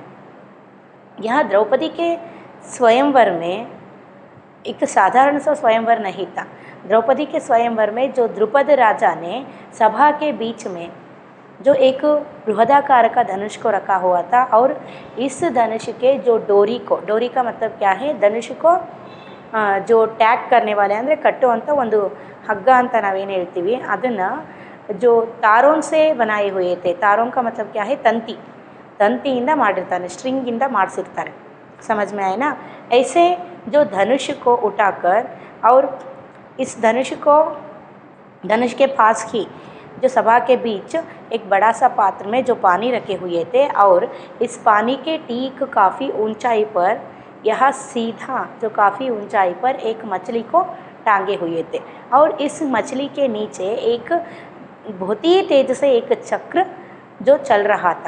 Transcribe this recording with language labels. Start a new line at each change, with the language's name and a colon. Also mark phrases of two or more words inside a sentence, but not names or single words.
Hindi: यहाँ द्रौपदी के स्वयंवर में एक साधारण सा स्वयंवर नहीं था। द्रौपदी के स्वयंवर में जो द्रुपद राजा ने सभा के बीच में जो एक बृहदाकार का धनुष को रखा हुआ था और इस धनुष के जो डोरी का मतलब क्या है, धनुष को जो टैग करने वाले
Kannada: ಅಂದರೆ ಕಟ್ಟುವಂಥ ಒಂದು ಹಗ್ಗ ಅಂತ ನಾವೇನು ಹೇಳ್ತೀವಿ, ಅದನ್ನು
Hindi: जो तारों से बनाए हुए थे। तारों का मतलब क्या है,
Kannada: ತಂತಿಯಿಂದ ಮಾಡಿರ್ತಾನೆ, ಸ್ಟ್ರಿಂಗಿಂದ ಮಾಡಿಸಿರ್ತಾರೆ।
Hindi: समझ में आए ना। ऐसे जो धनुष को उठाकर और इस धनुष के पास ही जो सभा के बीच एक बड़ा सा पात्र में जो पानी रखे हुए थे और इस पानी के ठीक काफ़ी ऊंचाई पर यह सीधा जो काफ़ी ऊंचाई पर एक मछली को टांगे हुए थे और इस मछली के नीचे एक बहुत ही तेज से एक चक्र जो चल रहा था।